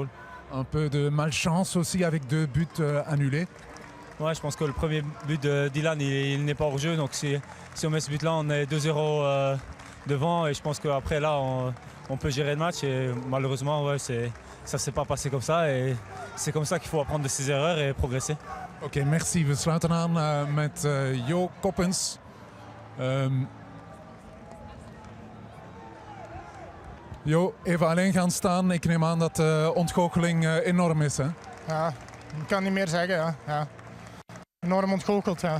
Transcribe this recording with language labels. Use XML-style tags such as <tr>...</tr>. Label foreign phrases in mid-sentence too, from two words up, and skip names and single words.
<fr>Un peu de malchance aussi avec 2 buts annulés. Ouais, je pense que le premier but de Dylan, il n'est pas hors jeu. Donc si on met ce but-là, on est 2-0 devant. Et je pense qu'après, là, on peut gérer le match. Et malheureusement, ouais, ça ne s'est pas passé comme ça. Et c'est comme ça qu'il faut apprendre de ses erreurs et progresser.</fr> <nl>Oké, merci. We sluiten aan met Jo Coppens. Jo, even alleen gaan staan. Ik neem aan dat de ontgoocheling enorm is, hè? Ja, ik kan niet meer zeggen. Ja. Ja. Enorm ontgoocheld. Ja.</nl>